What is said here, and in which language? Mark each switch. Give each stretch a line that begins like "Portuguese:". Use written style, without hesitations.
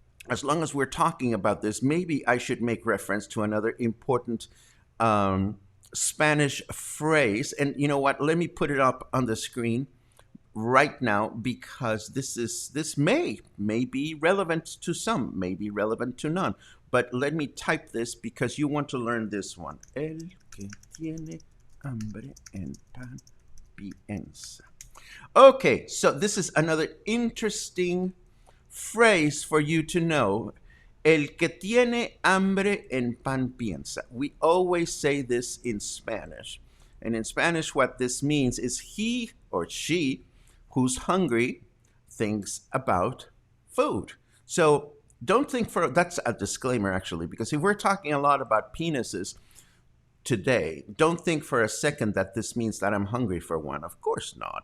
English: As long as we're talking about this, maybe I should make reference to another important Spanish phrase. And you know what? Let me put it up on the screen right now, because this may be relevant to some, may be relevant to none. But let me type this because you want to learn this one.
Spanish: El que tiene hambre en pan piensa.
English: Okay, so this is another interesting phrase for you to know.
Spanish: El que tiene hambre en pan piensa.
English: We always say this in Spanish. And in Spanish, what this means is he or she who's hungry thinks about food. So don't think that's a disclaimer actually, because if we're talking a lot about penises today, don't think for a second that this means that I'm hungry for one. Of course not.